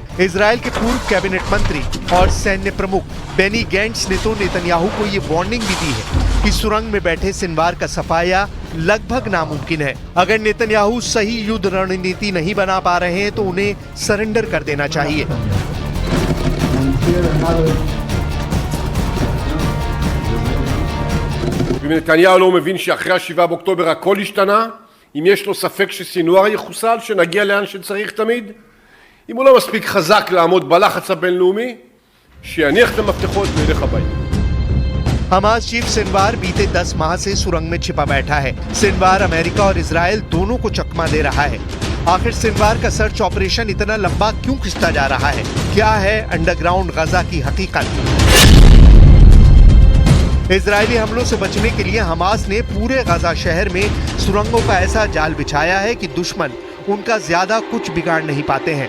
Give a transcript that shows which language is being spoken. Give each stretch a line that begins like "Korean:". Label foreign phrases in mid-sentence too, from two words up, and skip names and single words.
Hindi: इजराइल के पूर्व कैबिनेट मंत्री और सैन्य प्रमुख बेनी गैंट्स ने तो नेतन्याहू को ये वार्निंग भी दी है कि सुरंग में बैठे सिनवार का सफाया लगभग नामुमकिन है। अगर नेतन्याहू सही युद्ध रणनीति नहीं बना पा रहे हैं तो उन्हें सरेंडर कर देना चाहिए।
Hebrew: ואם נתניהו לא מבין שאחרי ה7 באוקטובר הכל השתנה, אם יש לו ספק שסינואר יחוסל, שנגיע לאן שצריך תמיד, אם הוא לא מספיק חזק לעמוד בלחץ הבינלאומי, שיניח את המפתחות וילך הביתה.
Hindi: हमास चीफ सिनवार बीते 10 माह से सुरंग में छिपा बैठा है। सिनवार अमेरिका और इजराइल दोनों को चकमा दे रहा है। आखिर सिनवार का
English: search operation
Hindi: इतना लंबा क्यों खिंचता जा रहा है? क्या है अंडरग्राउंड गजा की हकीकत? इजरायली हमलों से बचने के लिए हमास ने पूरे गजा शहर में सुरंगों का ऐसा जाल बिछाया है कि दुश्मन उनका ज्यादा कुछ बिगाड़ नहीं पाते हैं।